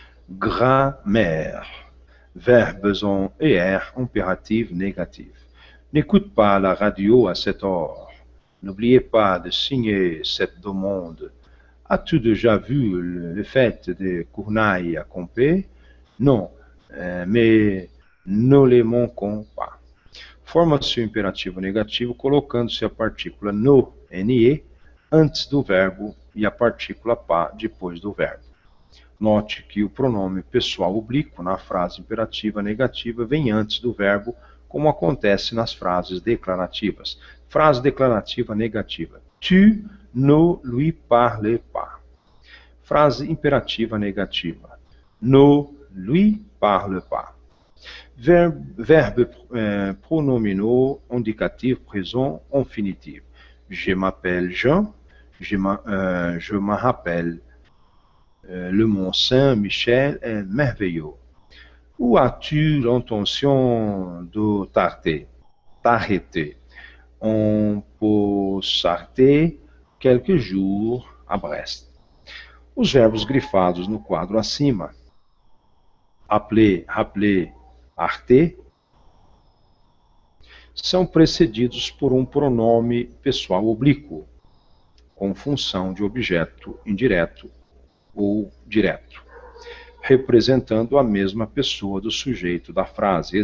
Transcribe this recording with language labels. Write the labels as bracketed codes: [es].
[fr] Grammaire. Verbes en ER impératif négatif. N'écoute pas la radio à cette heure. N'oubliez pas de signer cette demande. As-tu déjà vu le fait de Cournaille à Compé? Non, mais ne les manquons pas. [pt] Formação imperativa negativa colocando-se a partícula no, NE, antes do verbo e a partícula pa depois do verbo. Note que o pronome pessoal oblíquo na frase imperativa negativa vem antes do verbo, como acontece nas frases declarativas. Frase declarativa negativa. [fr] Tu ne lui parles pas. [pt] Frase imperativa negativa. [fr] Ne lui parle pas. Verbe pronominaux indicatif présent infinitif. Je m'appelle Jean, je me rappelle. Le Mont Saint-Michel est merveilleux. Où as-tu l'intention de t'arrêter? On peut s'arrêter quelques jours a Brest. [pt] Os verbos grifados no quadro acima, appeler, rappeler, arter, são precedidos por um pronome pessoal oblíquo, com função de objeto indireto ou direto, representando a mesma pessoa do sujeito da frase.